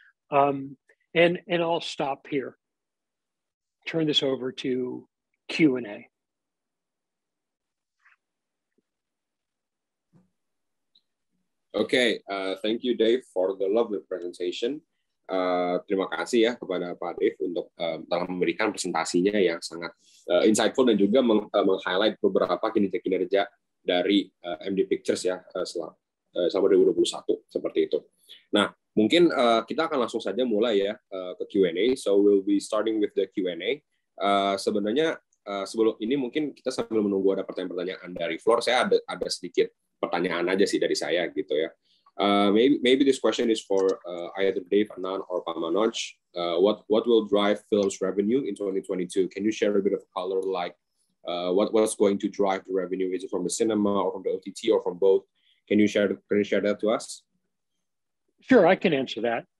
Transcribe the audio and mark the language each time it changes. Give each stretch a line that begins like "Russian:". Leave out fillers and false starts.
English: And I'll stop here. Turn this over to Q&A. Okay, thank you Dave for the lovely presentation.
Indonesian: Terima kasih ya kepada Pak Dave untuk telah memberikan presentasinya yang sangat insightful dan juga meng-highlight beberapa kinerja dari MD Pictures ya selama 2021 seperti itu. Nah, mungkin kita akan langsung saja mulai ya ke Q&A.
English: So we'll be starting with the Q&A.
Indonesian: Sebenarnya sebelum ini mungkin kita sambil menunggu ada pertanyaan-pertanyaan dari floor, saya ada sedikit pertanyaan aja sih dari saya gitu ya.
English: Maybe this question is for either Dave, Anand, or Pak Manoj. What will drive film's revenue in 2022? Can you share a bit of color, like what's going to drive the revenue? Is it from the cinema or from the OTT or from both? Can you share that to us? Sure, I can answer that.